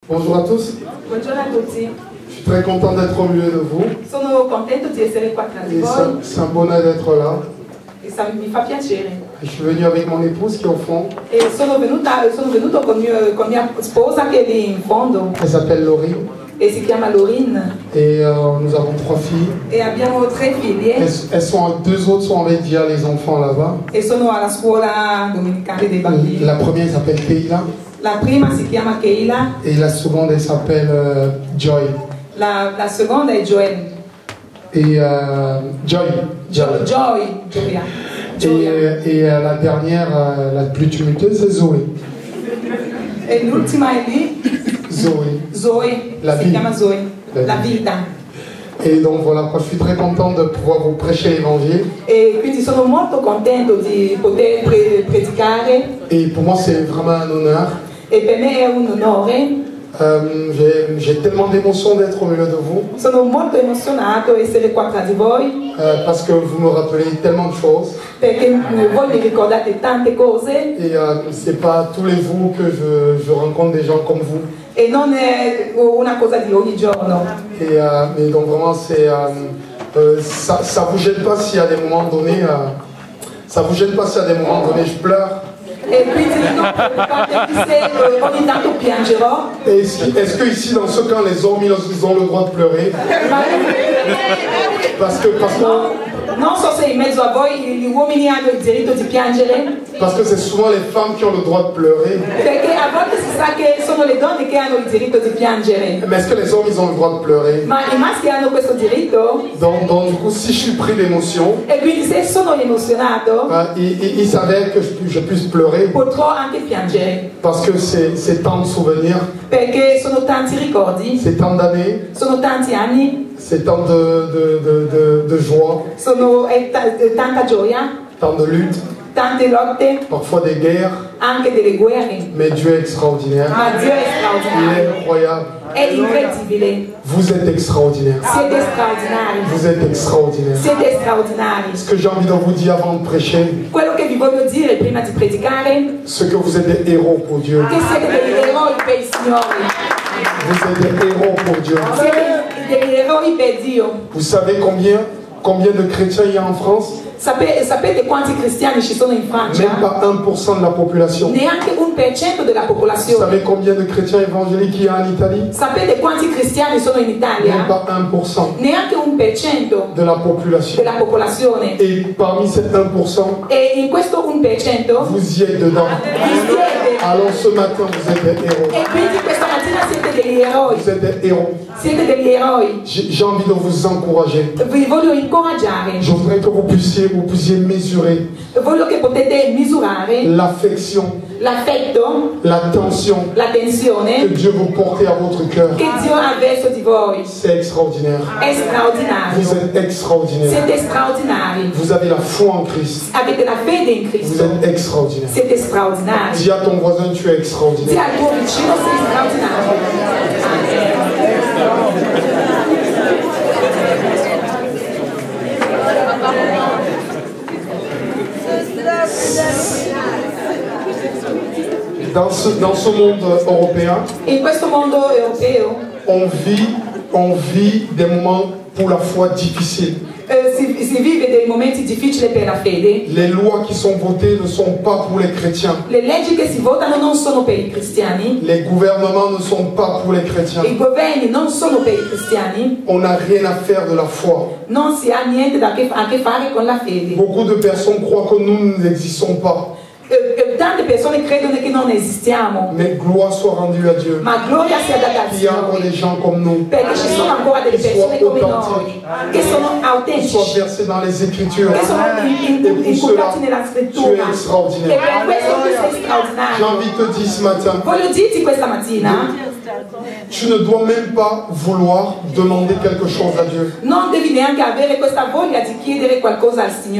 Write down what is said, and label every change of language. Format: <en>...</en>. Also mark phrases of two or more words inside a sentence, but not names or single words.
<fr>Bonjour à tous.</fr> <it>Buongiorno a tutti.</it> <fr>Je suis très content d'être au milieu de vous.</fr> <it>Sono contento di essere qua tra di voi.</it> <fr>C'est un bonheur d'être là.</fr> <it>Mi fa piacere.</it> <fr>Je suis venu avec mon épouse qui est au fond.</fr> <it>E sono venuto con mia sposa che è lì in fondo.</it> <fr>Elle s'appelle Laurie.</fr> <it>E si chiama Lorin.</it> <fr>Et nous avons 3 filles.</fr> <it>E abbiamo 3 figlie.</it> <fr>Deux autres sont avec Dia, les enfants là-bas.</fr> <it>E sono alla scuola domenicale dei bambini.</it> <fr>La première s'appelle Keila.</fr> <it>La prima si chiama Keila.</it> <fr>Et la seconde, elle s'appelle Joy.</fr> <it>La seconda è Joy.</it> <fr>Et Joy. Et la dernière, la plus tumultueuse, c'est Zoé.</fr> <it>E l'ultima è lì. Zoé. Si chiama Zoé. La vita.</it> <fr>Et donc voilà, je suis très content de pouvoir vous prêcher l'évangile.</fr> <it>E quindi sono molto contento di poter predicare.</it> <fr>Et pour moi, c'est vraiment un honneur.</fr> <it>E per me è un onore.</it> <fr>J'ai tellement d'émotions d'être au milieu de vous.</fr> <it>Sono molto emozionato di essere qua tra di voi.</it> <fr>Parce que vous me rappelez tellement de choses.</fr> <it>Perché voi mi ricordate tante cose.</it> <fr>Et c'est pas tous les jours que je rencontre des gens comme vous.</fr> <it>E non è una cosa di ogni giorno.</it> <fr>Et donc vraiment, ça vous gêne pas s'il y a des moments donnés. Ça vous gêne pas s'il y a des moments donnés je pleure.</fr> <it>E quindi non preoccupatevi se ogni tanto piangerò.</it> <fr>Est-ce que ici, dans ce camp, les hommes ils ont le droit de pleurer? Parce que</fr> <it>non so se in mezzo a voi gli uomini hanno il diritto di piangere.</it> <fr>Parce que c'est souvent les femmes qui ont le droit de pleurer.</fr> <it>Perché a volte si sa che sono le donne che hanno il diritto di piangere.</it> <fr>Mais est-ce que les hommes ils ont le droit de pleurer?</fr> <it>Ma i maschi hanno questo diritto?</it> <fr>Donc du coup, si je suis pris d'émotion,</fr> <it>e quindi se sono emozionato,</it> <fr>il s'avère que je puisse pleurer.</fr> <it>Potrò anche piangere.</it> <fr>Parce que c'est tant de souvenirs.</fr> <it>Perché sono tanti ricordi.</it> <fr>C'est tant d'années.</fr> <it>Sono tanti anni.</it> <fr>C'est tant de joie.</fr> <it>Tanta gioia.</it> <fr>Tant de luttes.</fr> <it>Tante lotte.</it> <fr>Parfois des guerres.</fr> <it>Anche delle guerre.</it> <fr>Mais Dieu est extraordinaire.</fr> <it>Ma Dio è straordinario.</it> <fr>Il est incroyable.</fr> <it>È incredibile.</it> <fr>Vous êtes extraordinaire.</fr> <it>Siete straordinari.</it> <fr>Vous êtes extraordinaire.</fr> <it>Siete straordinari.</it> <fr>Ce que j'ai envie de vous dire avant de prêcher.</fr> <it>Quello che vi voglio dire prima di predicare.</it> <fr>Ce que vous êtes des héros pour Dieu.</fr> <it>Che siete degli eroi per il Signore.</it> <fr>Vous êtes des héros pour Dieu.</fr> <it>Siete degli eroi per Dio.</it> <fr>Vous savez combien de chrétiens il y a en France?</fr> <it>Sapete quanti cristiani ci sono in Francia?</it> <fr>Même pas 1% de la population.</fr> <it>Neanche 1% della popolazione.</it> <fr>Vous savez combien de chrétiens évangéliques il y a en Italie?</fr> <it>Sapete quanti cristiani sono in Italia?</it> <fr>Même pas 1%.</fr> <it>Neanche 1%</it> <fr>de la population.</fr> <it>Della popolazione.</it> <fr>Et parmi cet 1%,</fr> <it>e in questo 1%,</it> <fr>vous y êtes dedans. Alors ce matin, vous êtes des héros.</fr> <it>E quindi questa mattina siete degli eroi.</it> <fr>Vous êtes des héros.</fr> <it>Siete degli eroi.</it> <fr>J'ai envie de vous encourager.</fr> <it>Vi voglio incoraggiare.</it> <fr>Je voudrais que vous puissiez mesurer.</fr> <it>Voglio che potete misurare</it> <fr>l'affection,</fr> <it>l'affetto,</it> <fr>l'attention,</fr> <it>la tensione</it> <fr>que Dieu vous porte à votre cœur.</fr> <it>Che Dio ha verso di voi.</it> <fr>C'est extraordinaire.</fr> <it>È straordinario.</it> <fr>Vous êtes extraordinaire.</fr> <it>Siete straordinari.</it> <fr>Vous avez la foi en Christ.</fr> <it>Avete la fede in Cristo.</it> <fr>Vous êtes extraordinaire.</fr> <it>Siete straordinari.</it> <fr>Dis à ton voisin, tu es extraordinaire. Dis</fr> <it>al tuo vicino, sei straordinario.</it> <fr>Dans ce monde européen,</fr> <it>in questo mondo europeo,</it> <fr>on vit des moments pour la foi difficiles.</fr> <it>Si vive dei momenti difficili per la fede.</it> <fr>Les lois qui sont votées ne sont pas pour les chrétiens.</fr> <it>Le leggi che si votano non sono per i cristiani.</it> <fr>Les gouvernements ne sont pas pour les chrétiens.</fr> <it>I governi non sono per i cristiani.</it> <fr>On n'a rien à faire de la foi.</fr> <it>Non si ha niente a che fare con la fede.</it> <fr>Beaucoup de personnes croient que nous n'existons pas.</fr> <it>Tante persone credono che non esistiamo.</it> <fr>Mais gloire soit rendue à Dieu.</fr> <it>Ma gloria sia data al</it> <fr>Qu'il y a encore</fr> <it>Signore.</it> <fr>des gens comme nous.</fr> <it>Perché ci sono ancora delle persone come noi che sono</it> <fr>Qui soient</fr> <it>autentici,</it> <fr>versés dans les Écritures.</fr> <it>che sono inculcati nella</it> <fr>Tu es</fr> <it>scrittura. E</it> <fr>extraordinaire.</fr> <it>per questo tu sei</it> <fr>J'ai</fr> <it>straordinario.</it> <fr>envie de te dire ce matin,</fr> <it>Voglio dirti questa mattina,</it> <fr>tu ne dois même pas vouloir demander quelque chose à Dieu.</fr> <it>non devi neanche avere questa voglia di chiedere qualcosa al Signore.</it>